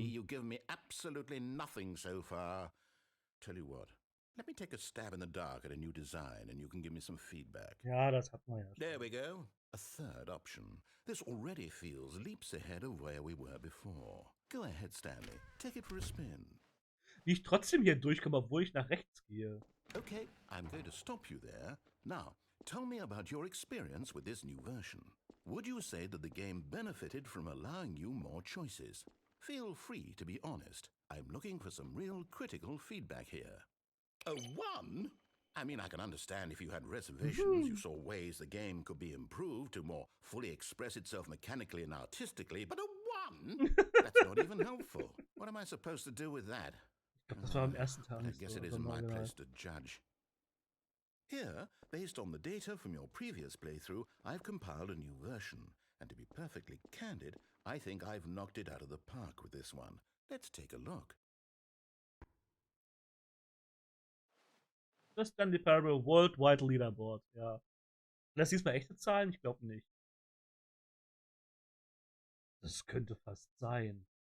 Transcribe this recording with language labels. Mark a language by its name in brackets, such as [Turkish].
[English] You've given me absolutely nothing so far. Tell you what. Let me take a stab in the dark at a new design and you can give me some feedback. [German] Ja, das hat man ja schon. [English] There we go. A third option. This already feels leaps ahead of where we were before. Go ahead, Stanley. Take it for a spin. [German] Wie ich trotzdem hier durchkomme, obwohl ich nach rechts gehe. [English] Okay, I'm going to stop you there. Now, tell me about your experience with this new version. Would you say that the game benefited from allowing you more choices? Feel free to be honest. I'm looking for some real critical feedback here. A 1? I mean, I can understand if you had reservations, you saw ways the game could be improved to more fully express itself mechanically and artistically, but a 1? That's not even helpful. What am I supposed to do with that? [German] Das war am ersten Tag [English] I [German] nicht [English] guess so. it isn't my place to judge. Here, based on the data from your previous playthrough, I've compiled a new version. And to be perfectly candid, I think I've knocked it out of the park with this one. Let's take a look. Das ist dann die Parable Worldwide Leaderboard, ja. Lässt diesmal echte Zahlen? Ich glaube nicht. Das könnte fast sein.